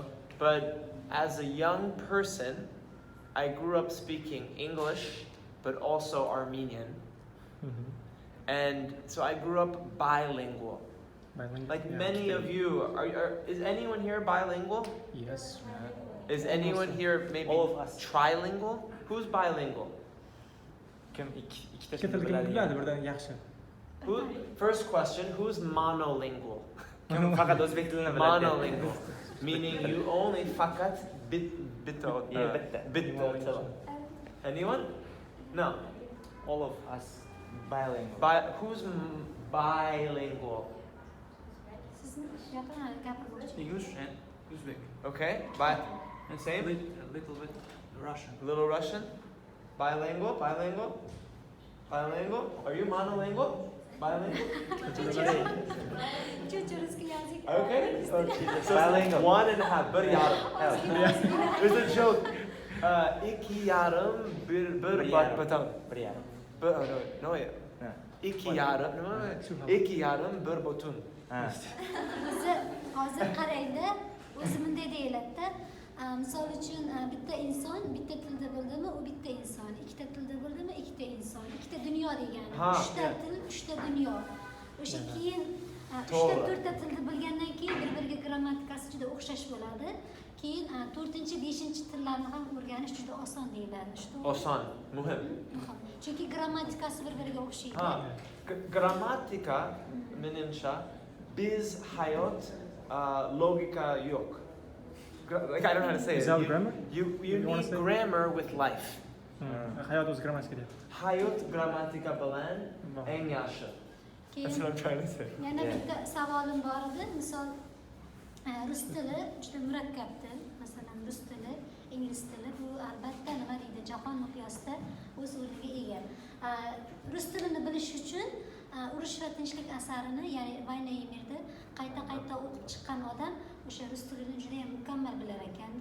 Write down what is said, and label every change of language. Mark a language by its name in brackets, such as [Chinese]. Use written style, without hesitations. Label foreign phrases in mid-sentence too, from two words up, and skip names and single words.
[English] but as a young person, I grew up speaking English, but also Armenian. And so I grew up bilingual. Bilingual. Like Yeah, many of you, is anyone here bilingual? Yes. Is anyone here maybe All of us. trilingual? Who's bilingual? [Uzbek] Kim ikkita Ikki tilni tilni biladi? biladi, birdan yaxshi. [English] First question, who's monolingual? [Uzbek] Kim faqat o'zbek tilini biladi? [English] Monolingual. Meaning you only [Uzbek] fakat bitta till. [English] Anyone? No. All of us bilingual. Who's bilingual? [Uzbek] Sizni yaqin gapirmoqchi. [English] English and Uzbek. Okay. And Same? A little bit Russian. Little Russian? Bilingual? Are you monolingual? Bilingual? [Russian] Churchurski yozik. [English] Okay. So Bilingual. 1.5. [Turkish] Bir yarım. [English] There's a joke. [Turkish] İki yarım bir baton. [Uzbek] Bir yarim. [English] No. [Uzbek] Ha. [Turkish] İki yarım. İki yarım bir botun. [Uzbek] Ha. O'zi hozir qarangda, o'zi bunday deyiladi-da. Misol uchun bitta inson bitta tilda bo'ldimi, u bitta inson. Ikkita tilda bo'ldimi, ikkita inson. Ikkita dunyo degani. Ha, Uchta til, uchta dunyo. O'sha keyin To'g'ri. uchta to'rtta tilni bilgandan keyin bir-biriga grammatikasi juda o'xshash bo'ladi. Keyin 4-5 tillarni ham o'rganish juda oson deyiladi. Oson. Muhim. Chunki grammatikasi bir-biriga o'xshaydi. Ha. Grammatika menimcha biz hayot logika yok. [English] Like I don't know how to say it. Without grammar? You You wanna need say? grammar with life. [Uzbek] Hayot o'z grammatika deyapti. Hayot grammatika bilan eng yaxshi. [English] That's what I'm trying to say. [Uzbek] Yana bitta savolim bor edi. Misol rus tili juda murakkab til. Masalan, rus tili, ingliz tili bu albatta nima deydi, jahon miqyosida o'z o'rniga ega. Rus tilini bilish uchun Urush va tinchlik asarini, ya'ni Vayna и Mirni qayta o'qib chiqqan odam o'sha rus tilini juda ham mukammal bilar ekanda.